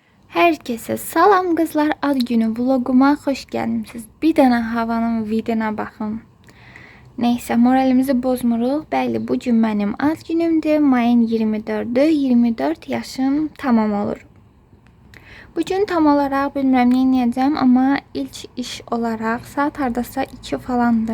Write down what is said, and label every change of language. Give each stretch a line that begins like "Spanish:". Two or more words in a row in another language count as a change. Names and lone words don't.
Turkish: Herkese salam kızlar, ad günü vloguma hoş geldiniz.
Azerbaijani: Bir dənə havanın vidinə baxın. Neyse, moralimizi bozmuruq. Bəli, bu gün mənim ad günümdür. Mayın 24'ü, 24 yaşım tamam olur. Bugün tam olarak bilmirəm nə edəcəm, amma ilk iş olarak saat hardasa 2 falandır.